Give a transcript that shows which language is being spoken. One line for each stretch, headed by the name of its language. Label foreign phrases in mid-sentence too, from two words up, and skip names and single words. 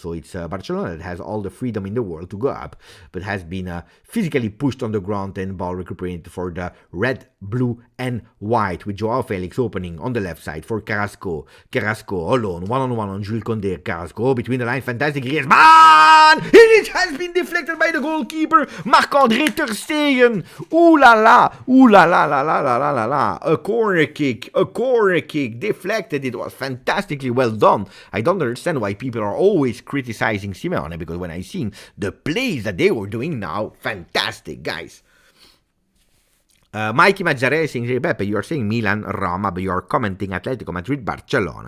English: So it's Barcelona that has all the freedom in the world to go up, but has been physically pushed on the ground and ball recuperated for the red, blue, and white, with Joao Felix opening on the left side for Carrasco. Carrasco alone, one-on-one on Jules Koundé. Carrasco between the lines, fantastic. Griezmann! It has been deflected by the goalkeeper, Marc-André ter Stegen. Ooh la la, ooh la la la la la la la la. A corner kick, deflected. It was fantastically well done. I don't understand why people are always criticizing Simeone, because when I seen the plays that they were doing now, fantastic, guys. Mikey Mazzarelli saying, hey, Pepe, you are saying Milan, Roma, but you are commenting Atletico Madrid, Barcelona.